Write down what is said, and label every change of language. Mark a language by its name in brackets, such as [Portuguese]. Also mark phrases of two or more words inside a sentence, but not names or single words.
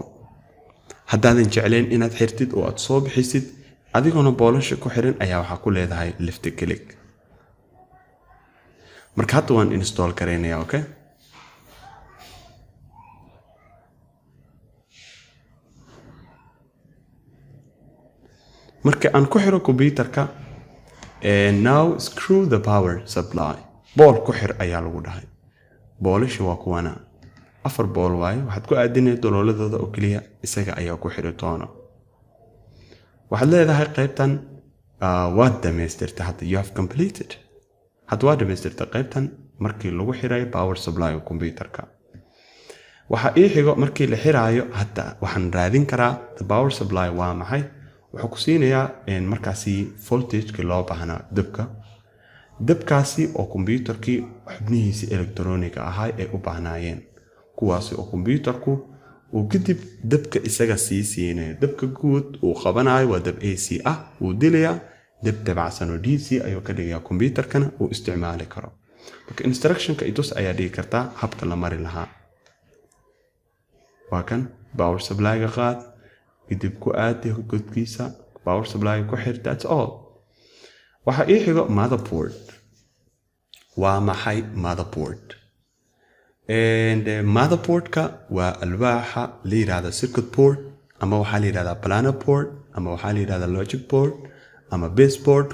[Somali] haddaadan jeclayn inaad xirtid oo aad soo bixisid adigoona boolasha ku xiran ayaa waxaa ku leedahay [English] left click. [Somali] marka hadda waan install kareynaya. okay, marka aan ku xiro kombiyuutarka, [English] now screw the power supply. [Somali] bool ku xir ayaa lagu dhahay. boolasha waa kuwana 4 bool waaye, waxaad ku aadinay dolooladooda oo kaliya, isaga ayaa ku xiri doona. waxaad leedahay qaybtan waad dhamaystirtay, hadda [English] you have completed. [Somali] hadda waad dhamaystirtay qaybtan markii lagu xiray [English] power supply [Somali] kombiyuutarka. waxa ii xigo markii la xiraayo, hadda waxaan raadin karaa [English] the power supply [Somali] waa maxay. wuxuu ku siinayaa markaasi voltage-ka loo baahnaa dabka. dabkaasi oo kombiyuutarkii xubnihiisa elektarooniga ahaa ay u baahnaayeen, kuwaasi oo kombiyuutarku uu kadib dabka isaga sii siinayo. dabka guud uu qabanayo waa dab AC ah, uu dilayaa. dab dabacsan oo DC ayuu ka dhigayaa kombiyuutarkana uu isticmaali karo. marka instructionka itus ayaa dhigi kartaa habka la mari lahaa. waa kan [English] power supply-ga [Somali] qaad, kadib ku aadi godkiisa, [English] power supply [Somali] ku xir. [English] that's all. [Somali] waxa ii xigo motherboard. waa maxay motherboard? motherboardka waa alwaaxa la yiraahdo [English] circuit board, [Somali] ama waxaa la yiraahdaa [English] planar board, [Somali] ama waxaa la yiraahdaa [English] logic board, [Somali] ama [English] base board.